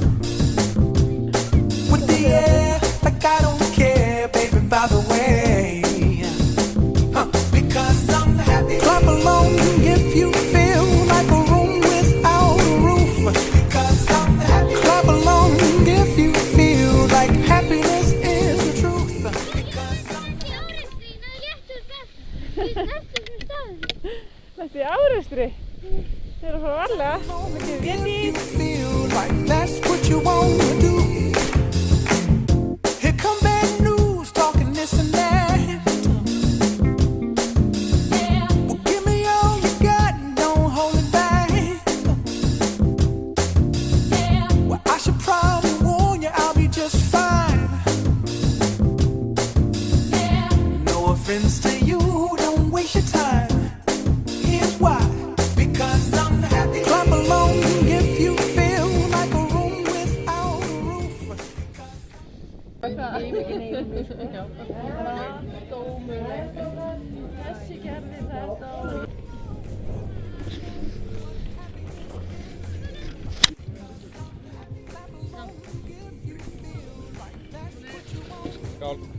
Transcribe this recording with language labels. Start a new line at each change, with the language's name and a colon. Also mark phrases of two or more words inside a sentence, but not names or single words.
English: With the air, like I don't care, baby, by the way. Because I'm happy. Clap along if you feel like a room without a roof. Because I'm happy. Clap along if you feel like happiness is the truth. Because I'm
Icelandic: Þetta er árestri. Þeir eru að fara varlega. Mikið
English: if
Icelandic: vindi.
English: you feel like that's what you want to do. Here come bad news, talking this and that. Well, give me all you got and don't hold it back. Well, I should probably warn you, I'll be just fine. No offense to you, don't waste your time. Here's why. Because I'm happy. Clap along if you feel like a room without a roof.
Icelandic: Þessi gerði þetta. Skál.